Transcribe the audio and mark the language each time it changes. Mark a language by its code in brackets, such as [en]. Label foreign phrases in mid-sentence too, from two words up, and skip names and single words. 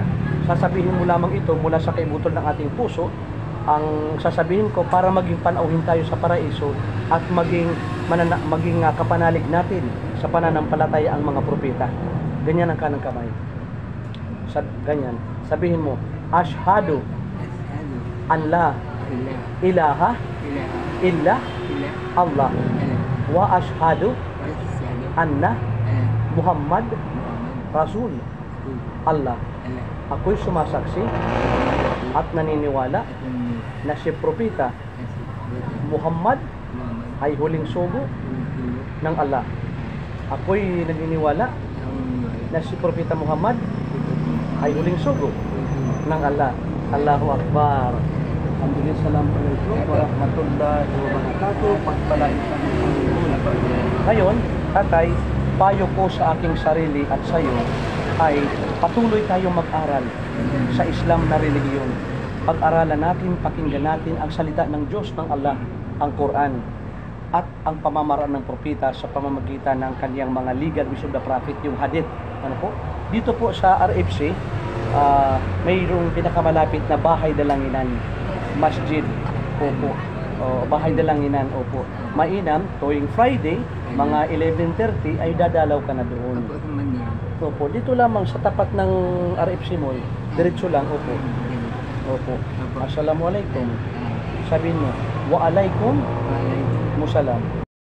[tl] Sasabihin mo lamang ito mula sa kaibutol ng ating puso. Ang sasabihin ko para maging panauhin tayo sa paraiso at maging kapanalig natin sa pananampalataya ang mga propeta. Ganyan ang kanang kamay. Ganyan. Sabihin mo, [ar] أشهد أن لا إله إلا الله وأشهد أن محمدا رسول الله. [tl] Ako'y sumasaksi at naniniwala na si Propeta Muhammad ay huling sugo ng Allah. Ako'y naniniwala na si Propeta Muhammad ay huling sugo ng Allah. [ar] الله أكبر. الحمد لله، السلام عليكم ورحمة الله وبركاته. [tl] Pagpalain sa ngayon, tatay, payo ko sa aking sarili at sa iyo ay patuloy tayong mag-aral sa Islam na religiyon. Pag-aralan natin, pakinggan natin ang salita ng Diyos ng Allah, ang Quran, at ang pamamaraan ng propeta sa pamamagitan ng kaniyang mga [en] legal wisdom of the prophet, [tl] yung hadith. Ano po? Dito po sa RFC, mayroong pinakamalapit na bahay dalanginan, masjid. Opo. Bahay dalanginan, opo. Mainam, tuwing Friday, mga 11:30 ay dadalaw ka na doon. Opo, dito lamang sa tapat ng RFC Mall. Diretso lang, opo. Opo. Assalamualaikum. Sabihin mo, [ar] وعليكم السلام.